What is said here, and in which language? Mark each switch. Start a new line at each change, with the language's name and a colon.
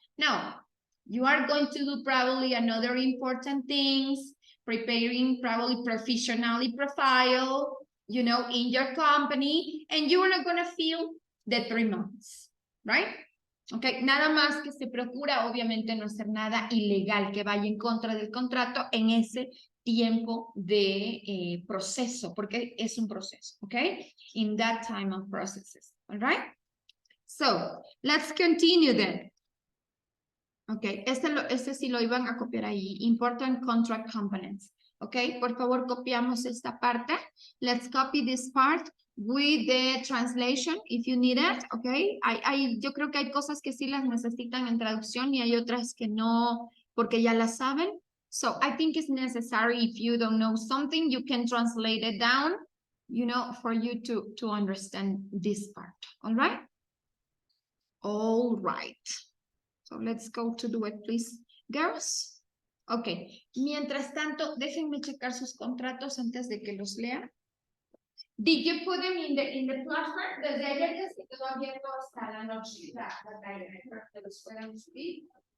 English: No, you are going to do probably another important things, preparing probably professionally profile, you know, in your company, and you are not gonna feel the 3 months, right?
Spanish: Ok, nada más que se procura, obviamente, no hacer nada ilegal que vaya en contra del contrato en ese tiempo de proceso, porque es un proceso, ok?
English: In that time of processes, all right? So, let's continue then.
Spanish: Ok, este sí lo iban a copiar ahí.
English: Important contract components.
Spanish: Ok, por favor, copiamos esta parte.
English: Let's copy this part with the translation if you need it.
Spanish: Ok, yo creo que hay cosas que sí las necesitan en traducción y hay otras que no, porque ya las saben.
English: So, I think it's necessary if you don't know something, you can translate it down, you know, for you to understand this part. All right? All right. So let's go to do it, please, girls.
Spanish: Ok, mientras tanto, déjenme checar sus contratos antes de que los lea.
English: Did you put them in the platform?
Spanish: Desde ayer ya se quedó abierto hasta la noche la tarea, para que los puedan subir.